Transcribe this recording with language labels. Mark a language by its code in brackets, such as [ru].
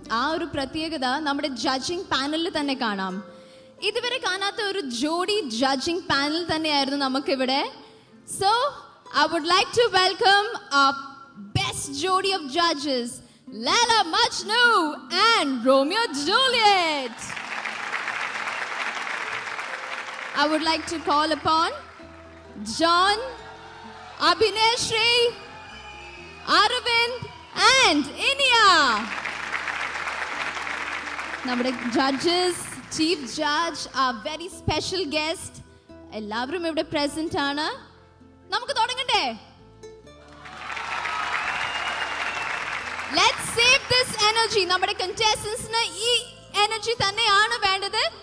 [ml] ആ ഒരു പ്രത്യേകത നമ്മുടെ ജഡ്ജിങ് പാനലിൽ തന്നെ കാണാം. ഇതുവരെ കാണാത്ത ഒരു ജോഡി ജഡ്ജിങ് പാനൽ തന്നെയായിരുന്നു നമുക്കിവിടെ. [en] So I would like to welcome our best jodi of judges, Laila Majnu and Romeo Juliet. I would like to call upon John, Abhineshri, Aravind and Inia. [ml] നമ്മുടെ ജഡ്ജസ്, ചീഫ് ജഡ്ജ്, ആ very special guest എല്ലാവരും ഇവിടെ present ആണ്. നമുക്ക് തുടങ്ങണ്ടേ? [en] Let's save this energy. [ml] നമ്മുടെ contestants-ന് ഈ energy തന്നെയാണ് വേണ്ടത്.